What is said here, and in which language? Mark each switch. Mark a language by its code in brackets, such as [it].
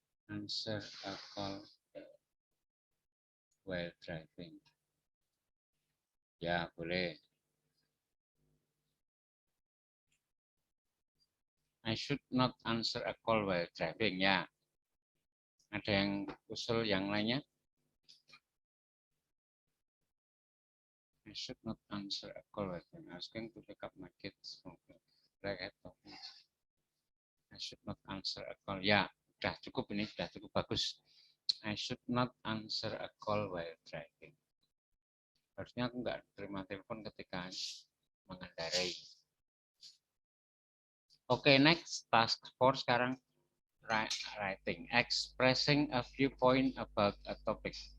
[en] Answer a call while driving. [id] Ya, boleh. [en] I should not answer a call while driving. [id] Ya. Ada yang usul yang lainnya? [en] I should not answer a call while driving. I was going to pick up my kids from the I should not answer a call. [id] Ya, sudah cukup ini, sudah cukup bagus. [en] I should not answer a call while driving. [id] Harusnya aku nggak terima telepon ketika mengendarai. [en] Oke, next task 4 sekarang writing, expressing a viewpoint about a topic.